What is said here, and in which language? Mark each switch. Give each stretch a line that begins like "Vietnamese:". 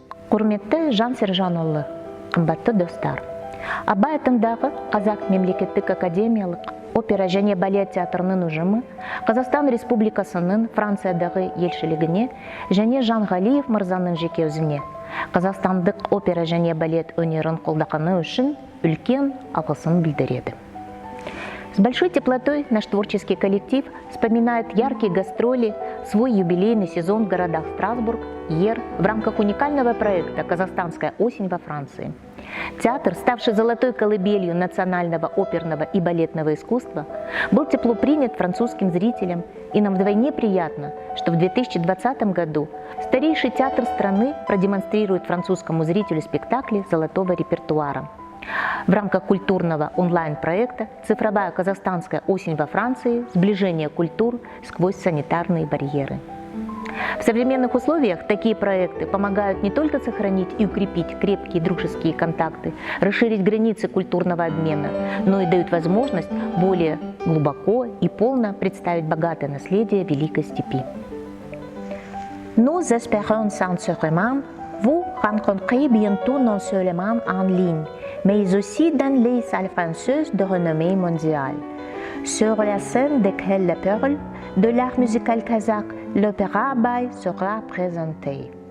Kazakh: Құрметті Жан Сержанұлы, қымбатты достар. Абай атындағы Қазақ мемлекеттік академиялық опера және балет театрының ұжымы Қазақстан Республикасының Франциядағы елшілігіне және Жанғалиев мырзаның жеке өзіне қазақстандық опера және балет өнерін қолдағаны үшін үлкен алғысын білдіреді.
Russian: С большой теплотой наш творческий коллектив вспоминает яркие гастроли, свой юбилейный сезон в городах Страсбург, Йер в рамках уникального проекта «Казахстанская осень» во Франции. Театр, ставший золотой колыбелью национального оперного и балетного искусства, был тепло принят французским зрителям, и нам вдвойне приятно, что в 2020 году старейший театр страны продемонстрирует французскому зрителю спектакли золотого репертуара. В рамках культурного онлайн-проекта «Цифровая казахстанская осень во Франции. Сближение культур сквозь санитарные барьеры». В современных условиях такие проекты помогают не только сохранить и укрепить крепкие дружеские контакты, расширить границы культурного обмена, но и дают возможность более глубоко и полно представить богатое наследие Великой Степи.
French: Nous espérons sincèrement vous rencontrer bientôt non seulement en ligne, mais aussi dans les salles françaises de renommée mondiale. Sur la scène desquelles la perle de l'art musical kazakh, l'opéra Abay sera présenté.